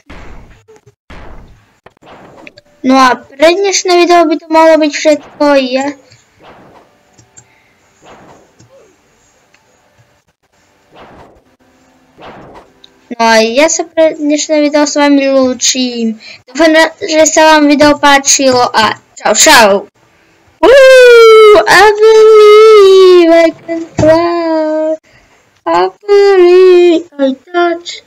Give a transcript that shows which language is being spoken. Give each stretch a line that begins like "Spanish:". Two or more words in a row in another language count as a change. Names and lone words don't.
Slovak: No a pre dnešné video by to malo byť všetko. No a ja sa pre dnešné video s vami lúčim. Dúfam, že sa vám video páčilo a čau.
English: I believe I can fly. I believe I touch.